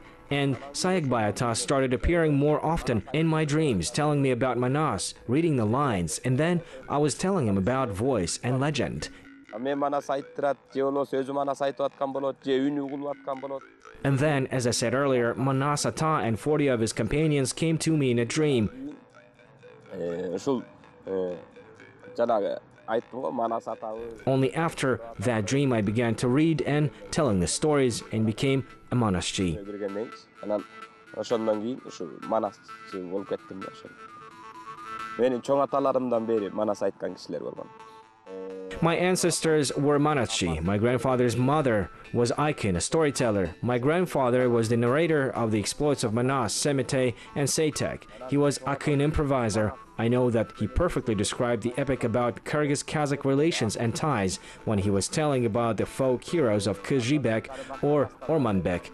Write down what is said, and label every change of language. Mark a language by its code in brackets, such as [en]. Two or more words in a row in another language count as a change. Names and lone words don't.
[en] And Sayakbay Ata started appearing more often in my dreams, telling me about Manas, reading the lines, and then I was telling him about voice and legend. [ky] Мен Манас айттырат, же болбосо өзү Манас айтып аткан болот, же үнү угулуп аткан болот. [en] And then, as I said earlier, Manas Ata and 40 of his companions came to me in a dream. [ky] Ушул жанагы айттым го Манас атабы. [en] Only after that dream I began to read and telling the stories and became a Manaschi. [ky] Бергенден анан ошондон кийин ушу Манасчы болуп кеттим да ошо. Менин чоң аталарымдан бери Манас айткан кишилер болгон. [en] My ancestors were Manaschi. My grandfather's mother was Aikin, a storyteller. My grandfather was the narrator of the exploits of Manas, Semite, and Saitek. He was Aikin improviser. I know that he perfectly described the epic about Kyrgyz-Kazakh relations and ties when he was telling about the folk heroes of Jibek or Ormanbek.